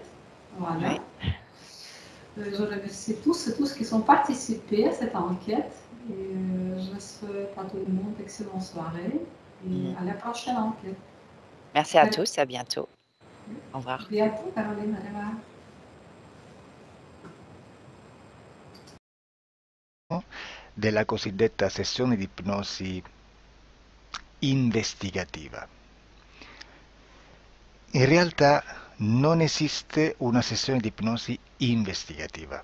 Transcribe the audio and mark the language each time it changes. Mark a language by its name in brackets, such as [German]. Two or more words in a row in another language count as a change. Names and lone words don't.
[French] Voilà. Oui. Je remercie tous et tous qui sont participés à cette enquête. Et je souhaite à tout le monde une excellente soirée et à la prochaine enquête. Merci à tous, à bientôt. Au revoir. À bientôt, Caroline. Au revoir. [Italian] Della cosiddetta sessione di ipnosi investigativa. In realtà non esiste una sessione di ipnosi investigativa.